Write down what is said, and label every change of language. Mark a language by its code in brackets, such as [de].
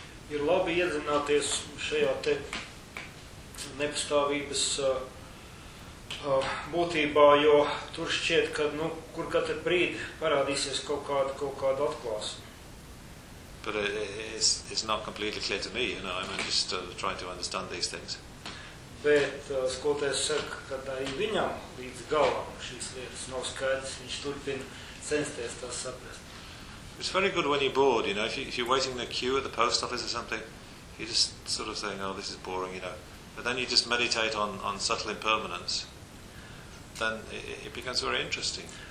[lv] Ir labi iedzināties šajā te nepastāvības būtībā, jo tur šķiet, ka nu, kur katru brīdi parādīsies kaut kāda atklāsme. [en] But it's not completely clear to me, you know, I'm just trying to understand these things. [lv] Bet skolotājs saka, ka arī viņam līdz galam šīs lietas nav skaidrs, viņš turpina censties tās saprast. [en] It's very good when you're bored, you know, if you're waiting in the queue at the post office or something, you're just sort of saying, oh, this is boring, you know. But then you just meditate on subtle impermanence, then it becomes very interesting.